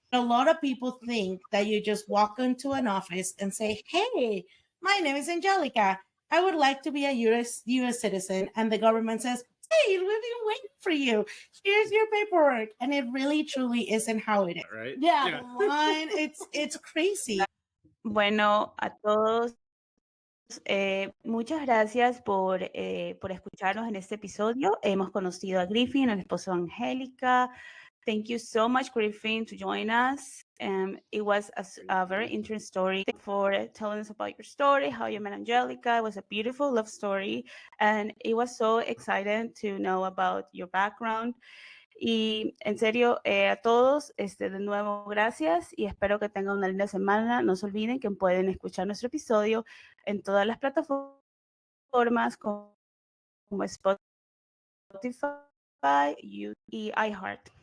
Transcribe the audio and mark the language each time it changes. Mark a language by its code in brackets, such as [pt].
[en] A lot of people think that you just walk into an office and say, hey, my name is Angelica. I would like to be a US citizen. And the government says, hey, we've been waiting for you. Here's your paperwork. And it really, truly isn't how it is. Right? Yeah. It's crazy. [es] Bueno, a todos, muchas gracias por escucharnos en este episodio. Hemos conocido a Griffin, el esposo de Angélica. [en] Thank you so much, Griffin, to join us. It was a very interesting story. Thank you for telling us about your story, how you met Angelica. It was a beautiful love story, and it was so exciting to know about your background. [es] Y en serio, a todos, de nuevo, gracias y espero que tengan una linda semana. No se olviden que pueden escuchar nuestro episodio en todas las plataformas como Spotify, YouTube y iHeart.